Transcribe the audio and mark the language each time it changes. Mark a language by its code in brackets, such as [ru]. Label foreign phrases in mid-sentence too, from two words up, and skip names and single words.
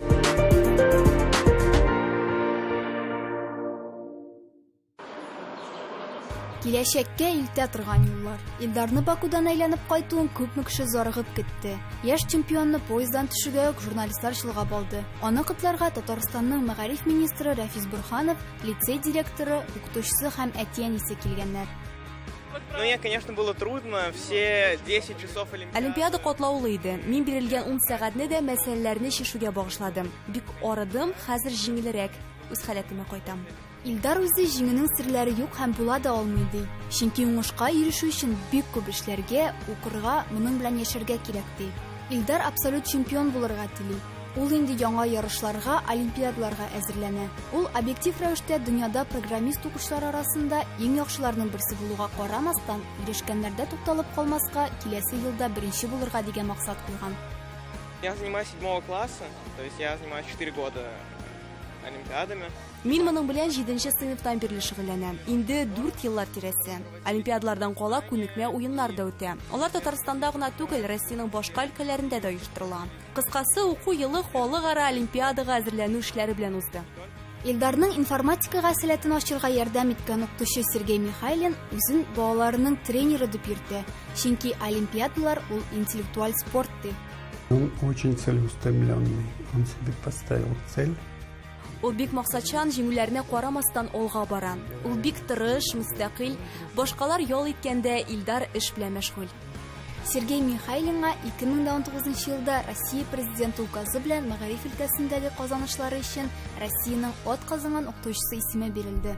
[tt] Киләчәккә илтә торган юллар. Илдарны Бакудан әйләнеп кайтуын күпме кеше зарыгып көтте. Яшь чемпионны поезддан төшүгә үк журналистлар чылгап алды. Аны котларга Татарстанның мәгариф министры Рафис Бурханов, лицей директоры, укытучысы һәм әти-әнисе килгәннәр. [ru] Ну, мне, конечно, было трудно. Все 10 часов [tt] Олимпиада катлаулы иде. Мин бирелгән 10 сәгатьне дә мәсьәләләрне чишүгә багышладым. Бик арыдым, хәзер җиңелрәк. Үз халәтемә кайтам. Илдар үзе җиңүнең серләре юк һәм була да алмый ди. Чөнки уңышка ирешү өчен бик күп эшләргә, укырга, моның белән яшәргә кирәк ди. Илдар абсолют чемпион булырга тели. Ул инде яңа ярышларга, олимпиадаларга әзерләнә. Ул объектив рәвештә дөньяда программист укучылар арасында иң яхшыларның берсе булуга карамастан, ирешкәннәрдә тукталып калмаска, киләсе елда беренче булырга дигән максат куйган. [ru] Я занимаюсь 7 класса, то есть я занимаюсь 4 года олимпиадами. [tt] Мин моның белән 7нче сыйныфтан бирле шөгыльләнәм. Инде 4 еллар тирәсе. Олимпиадалардан кала күнекмә уеннар да үтә. Алар Татарстанда гына түгел, Россиянең башка өлкәләрендә дә оештырыла. Кыскасы, уку елы халыкара олимпиадага әзерләнү эшләре белән узды. Илдарның информатикага сәләтен ачырга ярдәм иткән укытучы Сергей Михайлин үзен балаларының тренеры дип йөртә. Чөнки олимпиадалар ул интеллектуаль спорт ди. [ru] Он очень целеустремленный. Он себе поставил цель. [tt] Ул бик максатчан, җиңүләренә карамастан алга бара. Ул бик тырыш, мустақил, башкалар ял иткәндә Илдар эш белән мәшгуль. Сергей Михайлинга 2019 елда Россия президенты указы белән мәгариф өлкәсендәге казанышлары өчен Россиянең атказанган укытучысы исеме бирелде.